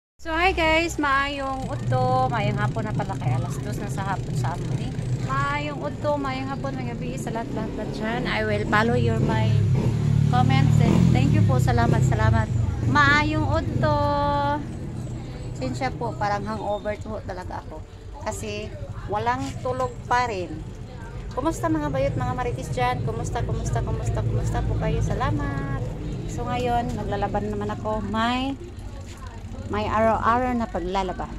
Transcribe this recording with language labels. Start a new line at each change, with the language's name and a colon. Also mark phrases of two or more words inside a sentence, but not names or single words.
English: So hi guys,
Cebuano: maayong udto, maayong hapon na pala kay alas 2 na sa hapon
Filipino: sa amin eh.
Cebuano: Maayong udto, maayong hapon, may gabi
Filipino: sa lahat-lahat dyan.
English: I will follow your my comments and thank you
Filipino: po, salamat.
Cebuano: Maayong udto.
Filipino: Sinsya po, parang hangover po talaga ako. Kasi walang tulog pa rin. Kumusta mga bayot, mga maritis dyan? Kumusta po kayo? Salamat. So ngayon, naglalaban naman ako. May araw-araw na paglalaba.